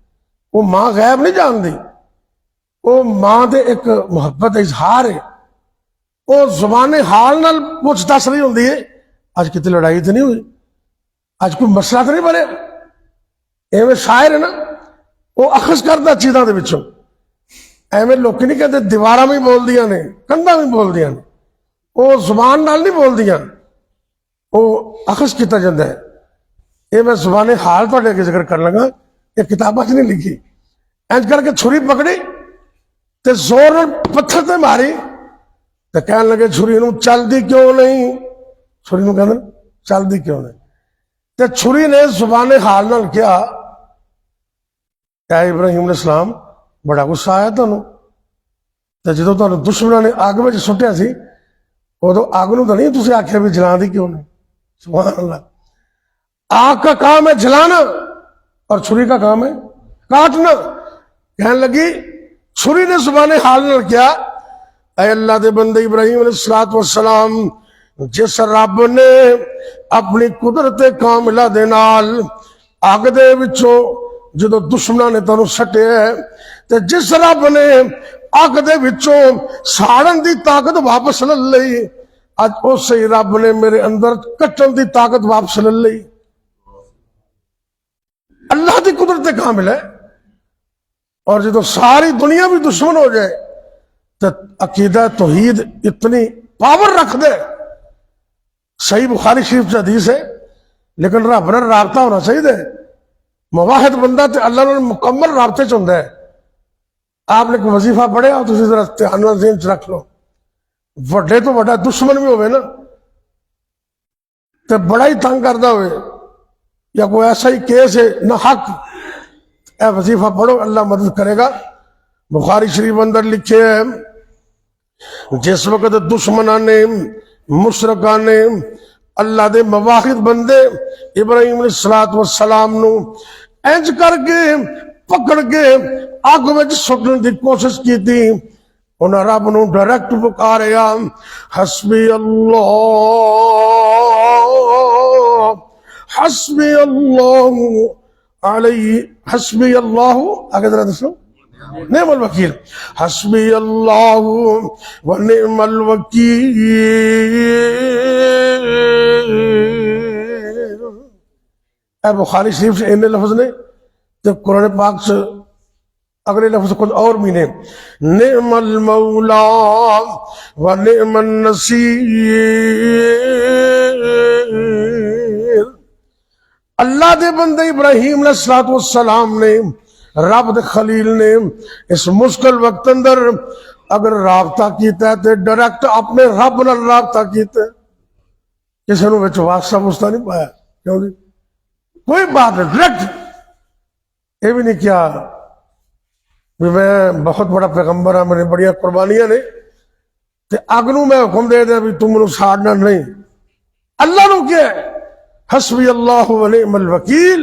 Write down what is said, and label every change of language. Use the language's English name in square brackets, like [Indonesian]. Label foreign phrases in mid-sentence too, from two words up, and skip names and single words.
[Urdu] وہ ماں غیب نہیں جانتی، وہ ماں دے ایک محبت اظہار ہے۔ [Punjabi] وہ زبان حال نال پوچھ دس رہی ہوندی ہے آج کتنی لڑائی تو نہیں ہوئی، آج کوئی مسئلہ تو نہیں بنے۔ ایویں شاعر ہے نا، وہ اخذ کرتا چیزاں دے وچوں۔ ایویں لوکی نہیں کہتے دیواراں بھی بول دیاں نے، کندھاں بھی بول دیاں نے، وہ زبان نال نہیں بول دیاں، وہ اخذ کیتا جاتا ہے۔ یہ میں زبان حال تہاڈے اگے ذکر کر لگا، یہ کتاباں چ نہیں لکھی۔ انج کر کے چھری پکڑی تے زور نال پتھر تے ماری تے کہن لگے چھری نو چلدی کیوں نہیں، چھری نو کہندے چلدی کیوں نہیں، تے چھری نے زبان حال نال کیا اے ابراہیم [Arabic] علیہ السلام [Punjabi] بڑا غصہ آیا تانوں، تے جدوں تانوں دشمناں نے اگ وچ سٹیا سی ادو اگ نو تو نہیں تسی آکھیا بھی جلا دی کیوں نہیں۔ [Arabic] سبحان اللہ۔ [Urdu] آگ کا کام ہے جلانا اور چھری کا کام ہے کاٹنا۔ [Punjabi] کہنے لگی چھری نے زبان حال نال کیا اے اللہ دے بندے ابراہیم [Arabic] علیہ السلام، [Punjabi] جس رب نے اپنی قدرت کاملہ دے نال اگ دے وچوں جدو دشمناں نے تانوں سٹیا ہے تے جس رب نے اگ دے وچوں ساڑن دی طاقت واپس لے لئی، اج اسی رب نے میرے اندر کٹن دی طاقت واپس لے لئی۔ اللہ دی قدرت کامل ہے۔ اور جدو ساری دنیا بھی دشمن ہو جائے تو عقیدہ توحید اتنی پاور رکھ دے۔ [Urdu] صحیح بخاری شریف سے حدیث ہے، لیکن رب نال رابطہ ہونا چاہیے۔ [Punjabi] مواحد بندہ تے اللہ نال مکمل رابطے چ ہوندا ہے۔ آپ نے کوئی وظیفہ پڑھیا تو ذرا دھیان نال ذہن چ رکھ لو، وڈے تو وڈا دشمن بھی ہوئے نا تے بڑا ہی تنگ کردا ہوئے یا کوئی ایسا ہی کیس ہے نہ حق، اے وظیفہ پڑھو [Urdu] اللہ مدد کرے گا۔ [Punjabi] بخاری شریف اندر لکھے ہے جس وقت دشمناں نے مشرکاں نے اللہ دے مواحد بندے ابراہیم [Arabic] علیہ السلام [Punjabi] نو انج کر کے پکڑ کے اگ وچ سٹن دی کوشش کی تھی، انہاں رب نو ڈائریکٹ پکاریا [Arabic] حسبی اللہ حسبی اللہ علیہ، حسبی اللہ [Punjabi] آگے ذرا دسو، [Arabic] نعم الوکیل، حسبی اللہ و نعم الوکیل۔ [Punjabi] اے بخاری شریف سے انہیں لفظ نے تو قرآن پاک سے اگلے لفظ کچھ اور بھی نے، [Arabic] نعم المولا و نعم النصیر۔ [Punjabi] اللہ دے بندے ابراہیم [Arabic] علیہ السلام [Punjabi] نے رب دے خلیل نے اس مشکل وقت اندر اگر رابطہ کیتا ہے تو ڈائریکٹ اپنے رب نال رابطہ کیتا ہے، کسی نے وچ واسطہ واسطہ نہیں پایا، کیوں جی کوئی بات نہیں، ڈائریکٹ یہ بھی نہیں کیا بھی میں بہت بڑا پیغمبر ہاں، میری بڑی قربانیاں نے تے اگنوں میں حکم دے دیا بھی تم منوں ساڑنا نہیں، اللہ نو کیا ہے [Arabic] حسبی اللہ و نعم الوکیل۔